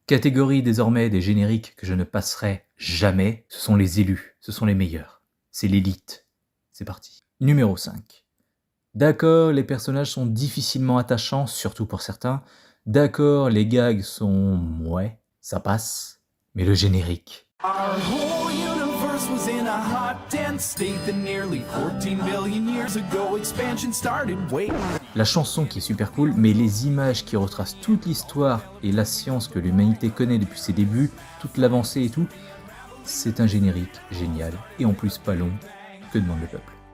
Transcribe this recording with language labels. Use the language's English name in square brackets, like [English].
[French] Catégorie désormais des génériques que je ne passerai jamais, ce sont les élus, ce sont les meilleurs. C'est l'élite. C'est parti. Numéro 5. D'accord, les personnages sont difficilement attachants, surtout pour certains. D'accord, les gags sont... ouais, ça passe. Mais le générique... [English] Our whole universe was in a hot, dense state that nearly 14 billion years ago expansion started. Wait. [French] La chanson qui est super cool, mais les images qui retracent toute l'histoire et la science que l'humanité connaît depuis ses débuts, toute l'avancée et tout, c'est un générique génial, et en plus pas long, que demande le peuple.